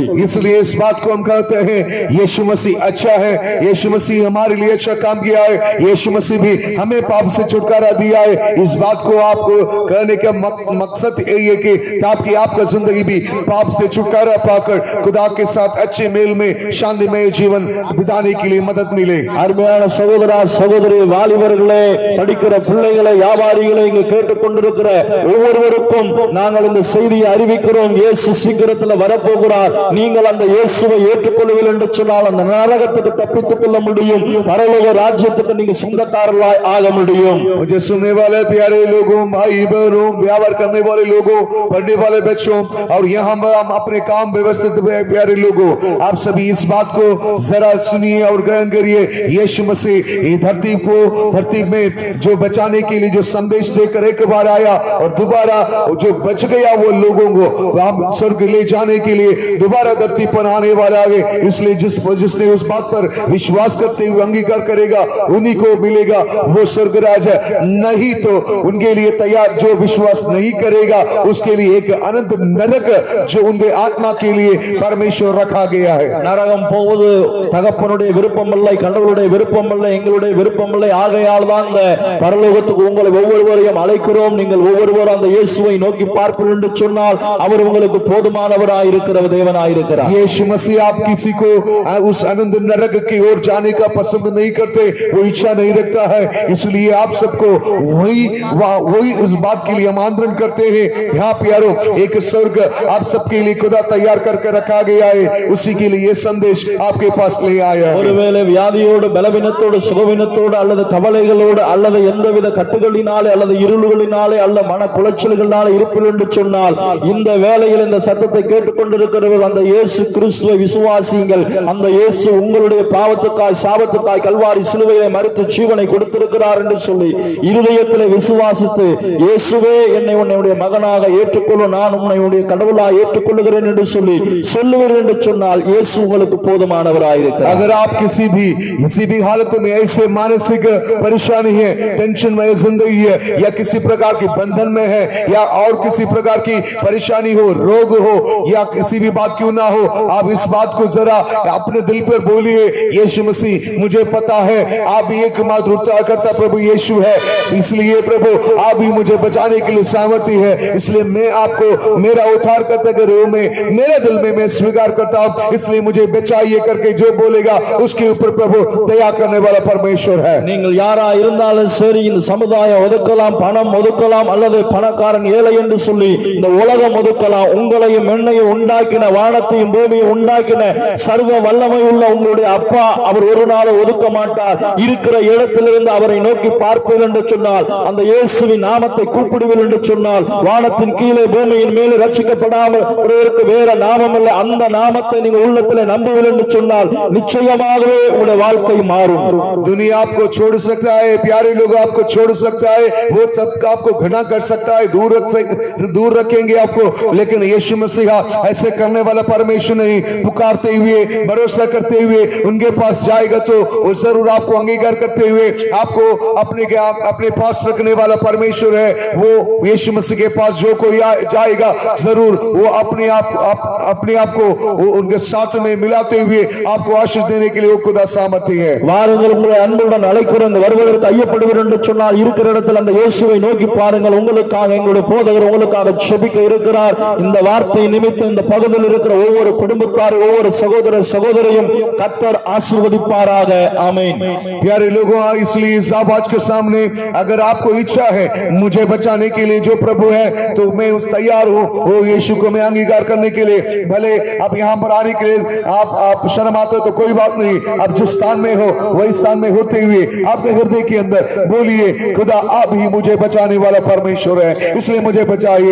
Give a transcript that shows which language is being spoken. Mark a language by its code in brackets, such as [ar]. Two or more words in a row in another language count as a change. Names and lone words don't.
[hi] इसलिए इस बात को हम कहते हैं यीशु मसीह अच्छा है, यीशु मसीह हमारे लिए अच्छा काम किया है, यीशु मसीह भी हमें पाप से छुटकारा दिया है। इस बात को आपको कहने का मकसद यही है कि ताकि आपका जिंदगी भी पाप से छुटकारा पाकर खुदा के साथ अच्छे मेल में शांतिमय जीवन बिताने के लिए मदद मिले। [ta] அருமையான சகோதரா சகோதரி, வாலிபர்களே, படிக்கிற பிள்ளைகளை, வியாபாரிகளை, இங்கு கேட்டுக் கொண்டிருக்கிற ஒவ்வொருவருக்கும் நாங்கள் இந்த செய்தியை அறிவிக்கிறோம்। இயேசு சீக்கிரத்தில் வரப்போகிறார்। நீங்கள் அந்த இயேசுவை ஏற்றுக்கொள்வீர்கள் என்று சொன்னால் அந்த நரகத்துக்கு தப்பித்துக் கொள்ள முடியும், பரலோக ராஜ்யத்துக்கு நீங்க சொந்தக்காரர்களாய் ஆக முடியும்। [hi] मुझे सुनने वाले प्यारे लोगों, भाई बहनों, व्यापार करने वाले लोगों, पढ़ने वाले बच्चों और यहाँ हम अपने काम व्यवस्थित प्यारे लोगों, आप सभी इस बात को जरा सुनिए और ग्रहण करिए। यीशु मसीह धरती में जो बचाने के लिए जो संदेश देकर एक बार आया और दोबारा जो बच गया वो लोगों को स्वर्ग ले जाने के लिए दोबारा धरती पर आने वाला है। इसलिए जिसने उस बात पर विश्वास करते हुए अंगीकार करेगा उन्हीं को मिलेगा वो स्वर्गराज है। नहीं तो उनके लिए तैयार, जो विश्वास नहीं करेगा उसके लिए एक अनंत नरक जो उनके आत्मा के लिए परमेश्वर रखा गया है। [ta] நரகம் போவது தகப்பனுடைய விருப்பம் இல்லை, கடவுளுடைய விருப்பம் இல்லை, எங்களுடைய விருப்பம் இல்லை. ஆகையால் தான் இந்த பரலோகத்துக்கு உங்களை ஒவ்வொருவரையும் அழைக்கிறோம். நீங்கள் ஒவ்வொருவரும் அந்த இயேசுவை நோக்கி பார்ப்பீர்கள் என்று சொன்னால் அவர் உங்களுக்கு போதுமானவராய் இருக்கிற தேவனாய் இருக்கிறார். [hi] यीशु मसीह आप किसी को उस अनंत नरक की ओर जाने का पसंद नहीं करते, वो इच्छा नहीं रखता है। इसलिए आप सबको वही उस बात के लिए आमंत्रण करते हैं। यहाँ प्यारो एक स्वर्ग आप सबके लिए खुदा तैयार करके रखा गया है, उसी के लिए ये संदेश आपके पास ले आया है। [ta] ஒருவேளை வியாதியோடு, பலவீனத்தோடு, சுகவீனத்தோடு அல்லது கவலைகளோடு அல்லது எந்தவித கட்டுகளினாலே அல்லது இருள்களினாலே அல்ல மன குலைச்சல்களினாலே இருப்பில் என்று சொன்னால் இந்த வேளையில் இந்த சத்தத்தை கேட்டுக்கொண்டிருக்கிறவர் அந்த இயேசு கிறிஸ்துவை விசுவாசியுங்கள். அந்த இயேசு உங்களுடைய பாவத்துக்காய் சாபத்துக்காய் கல்வாரி சிலுவையை மரித்து ஜீவனை கொடுத்திருக்கிறார் என்று சொல்லி இருதயத்தில் விசுவாசித்து இயேசுவே என்னை உன்னுடைய மகனாக ஏற்றுக்கொள்ளும், நான் உன்னை உன்னுடைய கடவுளாக ஏற்றுக்கொள்ளுகிறேன் என்று சொல்லி சொல்லுவீர்கள் என்று சொன்னால் இயேசு உங்களுக்கு போதுமானவராயிருக்கிறார். [hi] अगर आप किसी भी हालत में ऐसे मानसिक परेशानी है, टेंशन में जिंदगी है या किसी प्रकार की बंधन में है या और किसी प्रकार की परेशानी हो, रोग हो या किसी भी बात क्यों ना हो, आप इस बात को जरा अपने दिल पर बोलिए, यीशु मसीह मुझे पता है आप भी एकमात्र उद्धारकर्ता प्रभु यीशु है, इसलिए प्रभु आप भी मुझे बचाने के लिए सामर्थ्य है। इसलिए मैं आपको मेरा उद्धारकर्ता के रूप में मेरे दिल में मैं स्वीकार करता हूं, इसलिए मुझे बचाइए करके जो बोलेगा उसके ऊपर प्रभु दया करने वाला परमेश्वर है। [ta] நீங்கள் யாரா இருந்தாலும் சரி, இந்த சமுதாயம் ஒதுக்கலாம், பணம் ஒதுக்கலாம் அல்லது பணக்காரன் ஏழை என்று சொல்லி இந்த உலகம் ஒதுக்கலாம், உங்களையும் என்னையும் உண்டாக்கின வானத்தையும் பூமியும் உண்டாக்கின சர்வ வல்லமை உள்ள உங்களுடைய அப்பா அவர் ஒரு நாள் ஒதுக்க மாட்டார். இருக்கிற இடத்திலிருந்து அவரை நோக்கி பார்ப்பீர்கள் என்று சொன்னால், அந்த இயேசுவின் நாமத்தை கூப்பிடுவீர்கள் என்று சொன்னால், வானத்தின் கீழே பூமியின் மேலே ரட்சிக்கப்படாமல் ஒருவருக்கு வேற நாமம் இல்லை, அந்த நாமத்தை நீங்கள் உள்ளத்தில் நம்புவீர்கள் என்று சொன்னால் நிச்சயமாகவே உங்களுடைய வாழ்க்கை மாறும். [hi] दुनिया आपको छोड़ सकता है, प्यारे लोग आपको छोड़ सकता है, वो सब आपको घृणा कर सकता है, दूर रखेंगे आपको, लेकिन यीशु मसीह ऐसे करने वाला परमेश्वर नहीं। पुकारते हुए भरोसा करते हुए उनके पास जाएगा तो वो जरूर आपको अंगीकार करते हुए आपको अपने पास रखने वाला परमेश्वर है। वो यीशु मसीह के पास जो कोई जाएगा जरूर वो अपने आप को उनके साथ में मिलाते हुए आपको आशीष देने के लिए वो खुदा सामर्थ्य है। [ta] வாருங்கள், உங்களை அன்புடன் அழைக்கிறோம். வருவதற்கு ஐயப்படுவீர்கள் என்று சொன்னால் இருக்கிற இடத்தில் அந்த இயேசுவை நோக்கி பாருங்கள். உங்களுக்காக எங்களுடைய போதகர் உங்களுக்காக ஜெபிக்க இருக்கிறார். இந்த வார்த்தை நிமித்தம் இந்த பகுதியில் இருக்கிற ஒவ்வொரு குடும்பத்தார், ஒவ்வொரு சகோதர சகோதரையும் கர்த்தர் ஆசீர்வதிப்பாராக. ஆமென். [hi] प्यारे लोगों, इसलिए इस आवाज के सामने अगर आपको इच्छा है मुझे बचाने के लिए जो प्रभु है तो मैं उस तैयार हूं, वो यीशु को मैं अंगीकार करने के लिए। भले आप यहाँ पर आने के लिए आप शर्म आते हो तो कोई बात नहीं, आप जिस स्थान में हो वही स्थान में होते हुए आपके हृदय के अंदर बोलिए, खुदा आप ही मुझे बचाने वाला परमेश्वर है, इसलिए मुझे बचाइए।